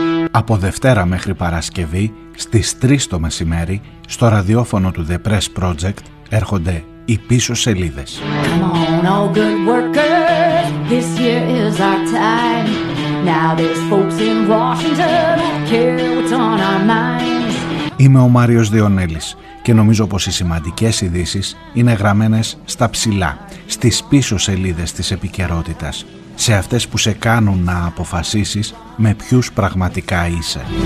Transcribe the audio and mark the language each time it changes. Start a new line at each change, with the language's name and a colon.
Greek: Από Δευτέρα μέχρι Παρασκευή στις 3 το μεσημέρι στο ραδιόφωνο του The Press Project έρχονται οι πίσω σελίδες.
English: Come on, all good workers, this year is our time. Now there's folks in Washington who care what's on our minds.
Greek: Είμαι ο Μάριος Διονέλης και νομίζω πως οι σημαντικές ειδήσεις είναι γραμμένες στα ψηλά, στις πίσω σελίδες της επικαιρότητας, σε αυτές που σε κάνουν να αποφασίσεις με ποιους πραγματικά είσαι.